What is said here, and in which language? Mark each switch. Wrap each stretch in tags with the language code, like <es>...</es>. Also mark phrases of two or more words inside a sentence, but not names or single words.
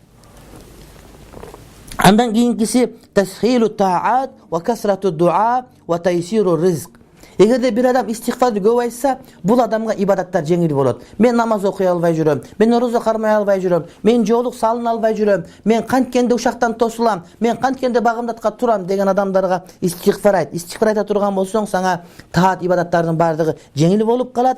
<ky>Андан кийинкиси</ky> <ar>تسهيل الطاعات وكثرة الدعاء وتيسير الرزق.</ar> <ky>Эгерде бир адам истигфарды көп айтса, бул адамга ибадаттар жеңил болот. Мен намаз окуй албай жүрөм, мен орозо кармай албай жүрөм, мен жоолук салына албай жүрөм, мен канткенде ушактан тосулам, мен канткенде багымдатка турам деген адамдарга истигфар айт. Истигфар айта турган болсоң, сага таат ибадаттардын бардыгы жеңил болуп калат.</ky>